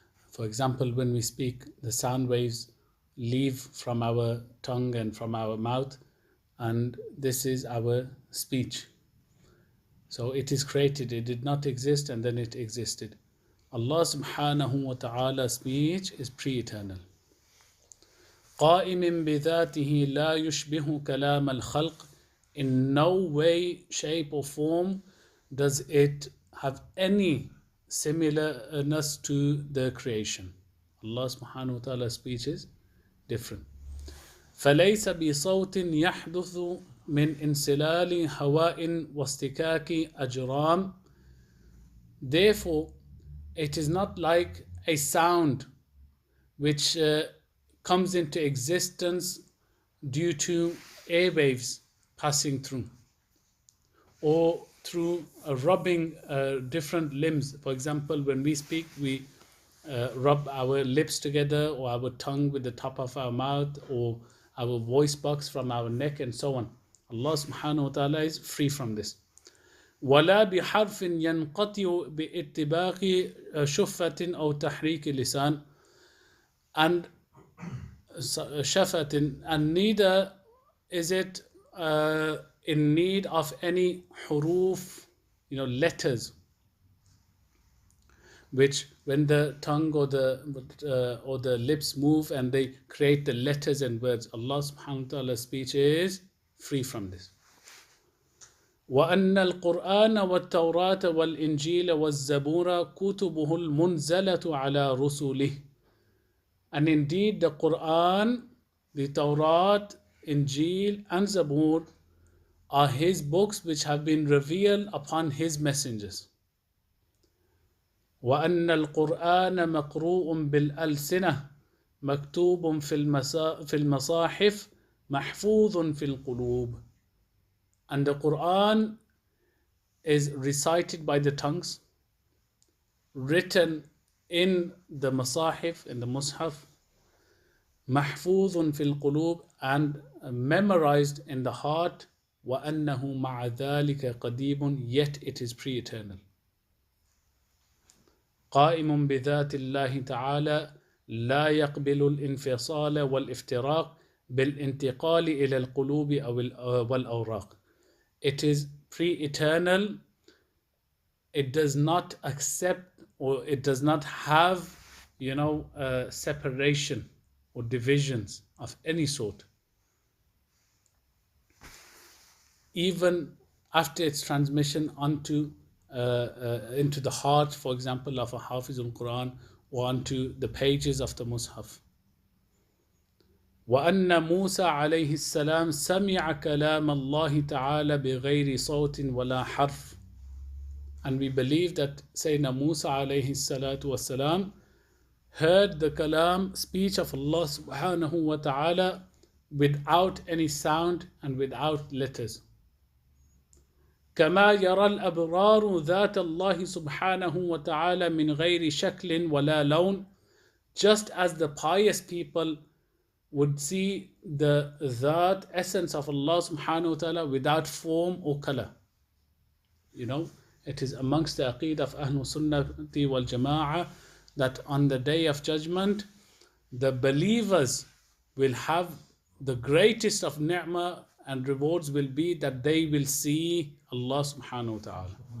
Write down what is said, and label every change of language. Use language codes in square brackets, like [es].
[en] For example, when we speak, the sound waves leave from our tongue and from our mouth, and this is our speech. So it is created, it did not exist, and then it existed. Allah subhanahu wa ta'ala's speech is pre-eternal. [ar] قائم بذاته لا يشبه كلام الخلق. [en] In no way, shape or form does it have any similarness to the creation. Allah subhanahu wa ta'ala's speech is different. [ar] فليس بصوت يحدث من انسلال هواء واستكاك أجرام. [en] Therefore, it is not like a sound which comes into existence due to airwaves passing through or through rubbing different limbs. For example, when we speak, we rub our lips together or our tongue with the top of our mouth or our voice box from our neck and so on. Allah subhanahu wa ta'ala is free from this. [ar] ولا بحرف ينقطع باتباق شفة أو تحريك لسان. [en] And shafatin, and neither is it in need of any huruf, letters, which when the tongue or the lips move and they create the letters and words. Allah subhanahu wa ta'ala's speech is free from this. [ar] وأن القرآن والتوراة والإنجيل والزبور كتبه المنزلة على رسله. [en] And indeed the Quran, the Tawrat, Injil and Zabur are his books which have been revealed upon his messengers. [ar] وأن القرآن مقروء بالألسنة مكتوب في المصاحف محفوظ في القلوب. [en] And the Quran is recited by the tongues, written in the masahif, in the mushaf, [ar] محفوظ في القلوب, [en] and memorized in the heart. [ar] وأنه مع ذلك قديم, [en] yet it is pre-eternal. [ar] قائم بذات الله تعالى لا يقبل الانفصال والافتراق بالانتقال إلى القلوب والأوراق. [en] It is pre-eternal. It does not accept or it does not have, separation or divisions of any sort. Even after its transmission onto into the heart, for example, of a Hafizul Quran, or onto the pages of the Mus'haf. [ar] وأن موسى عليه السلام سمع كلام الله تعالى بغير صوت ولا حرف. [en] And we believe that Sayyidina Musa alayhi salatu wasalam heard the kalam, speech of Allah subhanahu wa ta'ala, without any sound and without letters. [ar] كما يرى الأبرار ذات الله سبحانه وتعالى من غير شكل ولا لون. [en] Just as the pious people would see the that essence of Allah subhanahu wa ta'ala without form or color. You know, it is amongst the aqeedah of Ahlul Sunnati wal Jama'ah that on the day of judgment, the believers will have the greatest of ni'mah and rewards will be that they will see Allah subhanahu wa ta'ala.